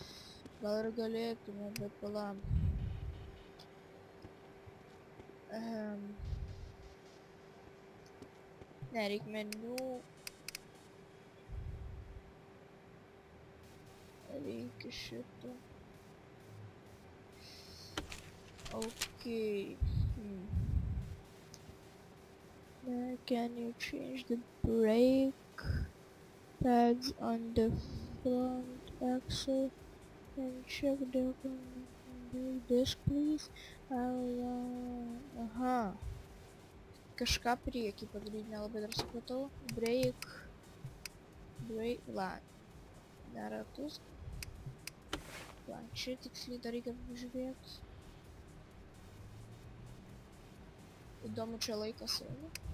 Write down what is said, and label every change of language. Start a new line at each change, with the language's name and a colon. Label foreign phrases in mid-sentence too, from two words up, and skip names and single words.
Lithuanian: Gal ir galėtume, bet palam. Ne, reik meniu. Reikia šito. Okay.
English: Can you change the brake pads on the front axle and check the disc, please?
Lithuanian: Aha. Kažką priekį padaryti, nelabai dar supratau. Brake. La. Neratus. La, čia tiksliai dar reikia pažiūrėti. Įdomu, čia laikas eina.